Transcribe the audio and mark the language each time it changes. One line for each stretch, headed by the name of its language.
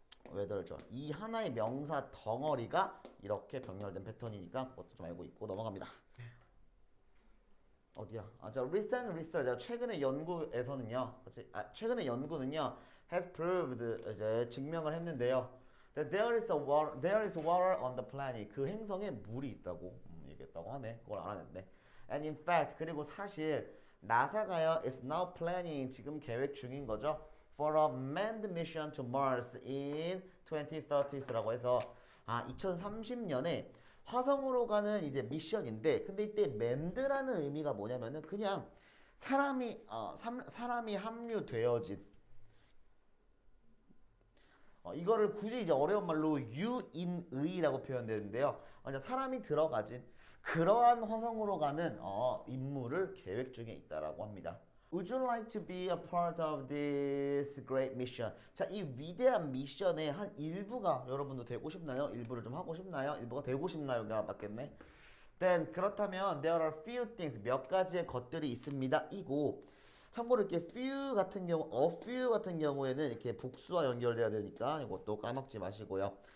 Korean: whether절. 이 하나의 명사 덩어리가 이렇게 병렬된 패턴이니까 그것도 좀 알고 있고 넘어갑니다. 어디야? 자,
English: recent research.
Korean: 최근의 연구에서는요. 그렇지? 최근의 연구는요.
English: has proved
Korean: 이제 증명을 했는데요.
English: that there is water on the planet.
Korean: 그 행성에 물이 있다고 얘기했다고 하네. 그걸 알아냈네.
English: And in fact,
Korean: 그리고 사실 나사가요
English: is now planning
Korean: 지금 계획 중인 거죠.
English: for a manned mission to Mars in 2030s
Korean: 라고 해서 2030년에 화성으로 가는 이제 미션인데 근데 이때 맨드라는 의미가 뭐냐면은 그냥 사람이 합류되어진 이거를 굳이 이제 어려운 말로 유인의라고 표현되는데요. 사람이 들어가진 그러한 화성으로 가는 임무를 계획 중에 있다라고 합니다.
English: Would you like to be a part of this great mission?
Korean: 자, 이 위대한 미션의 한 일부가 여러분도 되고 싶나요? 일부를 좀 하고 싶나요? 일부가 되고 싶나요가 맞겠네.
English: Then
Korean: 그렇다면
English: there are few things
Korean: 몇 가지의 것들이 있습니다. 이고 참고로 이렇게 few 같은 경우, a few 같은 경우에는 이렇게 복수와 연결돼야 되니까 이것도 까먹지 마시고요.